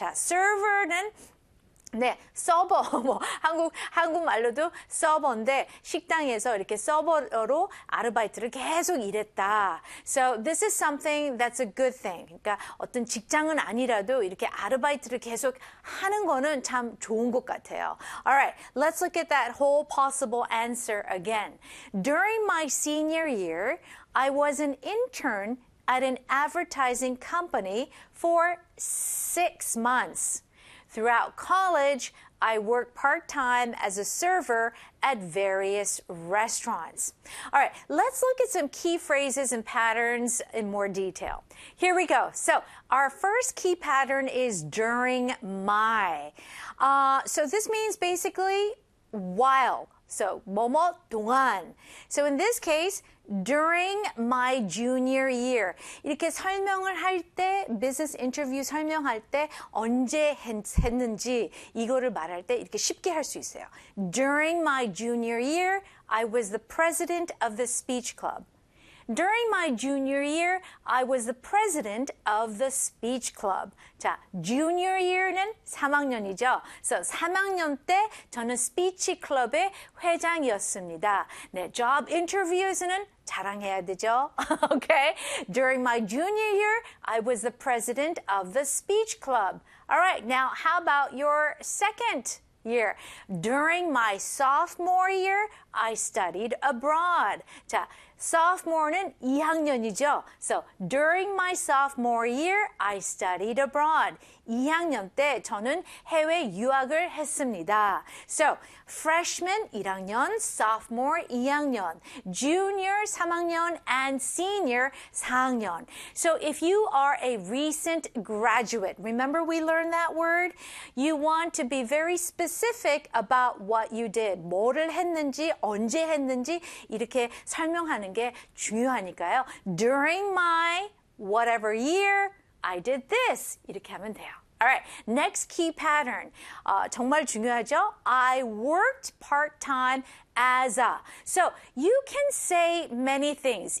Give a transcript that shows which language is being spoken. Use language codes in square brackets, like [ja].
[ko] 자, server는, 네, 서버, 뭐, 한국말로도 서버인데, 식당에서 이렇게 서버로 아르바이트를 계속 일했다. [en] So, this is something that's a good thing. [ko] 그러니까 어떤 직장은 아니라도 이렇게 아르바이트를 계속 하는 거는 참 좋은 것 같아요. [en] Alright, let's look at that whole possible answer again. During my senior year, I was an intern at an advertising company for 6 months. Throughout college, I worked part-time as a server at various restaurants. All right, let's look at some key phrases and patterns in more detail. Here we go. So our first key pattern is during my. So this means basically while. So [ko] 뭐뭐 동안. [en] So in this case, during my junior year. [ko] 이렇게 설명을 할 때, business interview 설명할 때 언제 했는지 이거를 말할 때 이렇게 쉽게 할 수 있어요. [en] During my junior year, I was the president of the speech club. During my junior year, I was the president of the speech club. [ko] 자, junior year는 3학년이죠. So, 3학년 때 저는 스피치 클럽의 회장이었습니다. 네, job interviews는 자랑해야 되죠. [en] Okay. During my junior year, I was the president of the speech club. All right. Now, how about your second year? During my sophomore year, I studied abroad. [ko] 자, [en] Sophomore는 [ko] 2학년이죠. [en] So, during my sophomore year, I studied abroad. [ko] 2학년 때 저는 해외 유학을 했습니다. [en] So, freshman 1학년, sophomore 2학년, junior 3학년, and senior 4학년. So, if you are a recent graduate, remember we learned that word? You want to be very specific about what you did. [ko] 뭐를 했는지, 언제 했는지 이렇게 설명하는 게 중요하니까요. [en] During my whatever year, I did this. [ko] 이렇게 하면 돼요. [en] Alright, next key pattern. [ko] 정말 중요하죠? [en] I worked part-time as a. So, you can say many things.